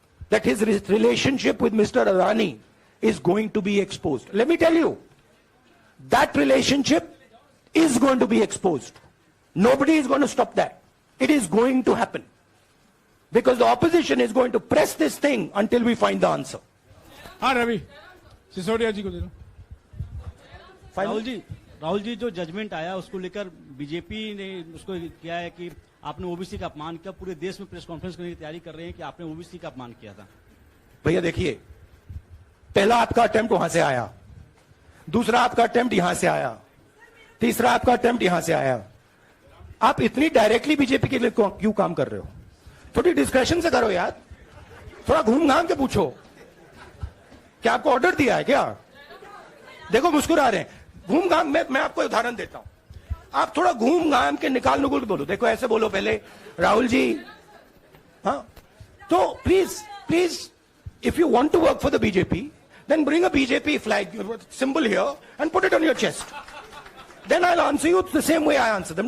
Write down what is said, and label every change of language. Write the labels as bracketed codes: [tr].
[en] That his relationship with Mr. Adani is going to be exposed. Let me tell you, that relationship is going to be exposed. Nobody is going to stop that. It is going to happen. Because the opposition is going to press this thing until we find the answer. [hi] हाँ रवि सिसोदिया जी को दे दो। राहुल जी जो judgement आया उसको लेकर BJP ने उसको किया है कि आपने ओबीसी का अपमान किया। पूरे देश में प्रेस कॉन्फ्रेंस करने की तैयारी कर रहे हैं कि आपने ओबीसी का अपमान किया था। भैया देखिए, पहला आपका अटेम्प्ट वहां से आया, दूसरा आपका अटेम्प्ट यहां से आया, तीसरा आपका अटेम्प्ट यहां से आया। आप इतनी डायरेक्टली बीजेपी के लिए क्यों काम कर रहे हो? थोड़ी डिस्कशन से करो यार, थोड़ा घूम घाम के पूछो। क्या आपको ऑर्डर दिया है क्या? देखो मुस्कुरा रहे हैं। घूम घाम मैं आपको उदाहरण देता हूं, आप थोड़ा घूम घाम के निकाल नुकुल के बोलो। देखो ऐसे बोलो पहले, राहुल जी, हाँ तो please [en] if you want to work for the BJP, then bring a BJP flag symbol here and put it on your chest. Then I'll answer you the same way I answer them.